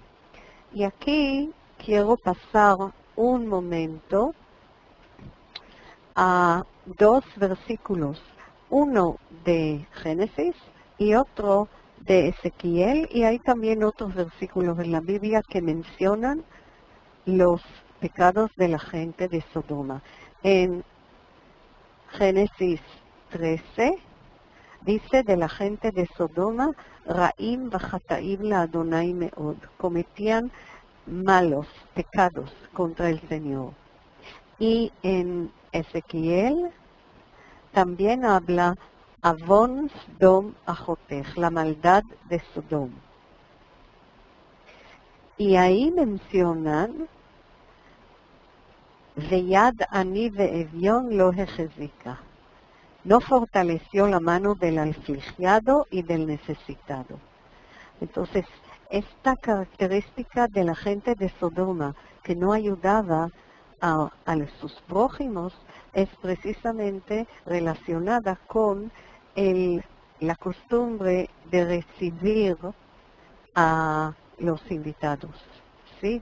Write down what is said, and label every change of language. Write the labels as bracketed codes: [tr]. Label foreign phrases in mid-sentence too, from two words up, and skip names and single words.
[es] Y aquí quiero pasar un momento a dos versículos, uno de Génesis y otro de Ezequiel, y hay también otros versículos en la Biblia que mencionan los pecados de la gente de Sodoma. En Génesis 13 dice de la gente de Sodoma, [he] רעים וחטאים ליהוה מאד, [es] cometían malos pecados contra el Señor. Y en Ezequiel también habla [he] עון סדום אחותך, [es] la maldad de Sodom. Y ahí mencionan [he] ויד עני ואביון לא החזיקה, [es] no fortaleció la mano del afligiado y del necesitado. Entonces, esta característica de la gente de Sodoma, que no ayudaba a sus prójimos, es precisamente relacionada con la costumbre de recibir a los invitados, ¿sí?